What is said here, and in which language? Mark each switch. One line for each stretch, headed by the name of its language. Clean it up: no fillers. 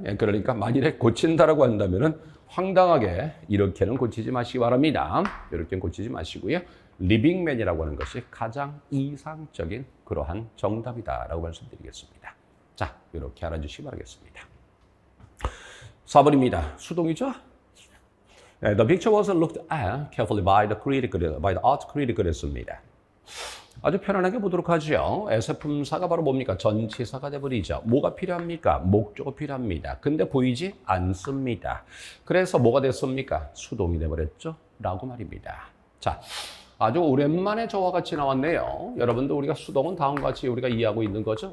Korean: 그러니까 만일에 고친다라고 한다면은 황당하게 이렇게는 고치지 마시기 바랍니다. 이렇게는 고치지 마시고요. living man이라고 하는 것이 가장 이상적인 그러한 정답이다라고 말씀드리겠습니다. 자, 이렇게 알아주시기 바라겠습니다. 4번입니다. 수동이죠?
English: The picture was looked at carefully by the art critic
Korean: 그랬습니다. 아주 편안하게 보도록 하죠. 에세품사가 바로 뭡니까? 전치사가 돼버리죠. 뭐가 필요합니까? 목적어 필요합니다. 근데 보이지 않습니다. 그래서 뭐가 됐습니까? 수동이 돼버렸죠? 라고 말입니다. 자, 아주 오랜만에 저와 같이 나왔네요. 여러분도 우리가 수동은 다음과 같이 우리가 이해하고 있는 거죠.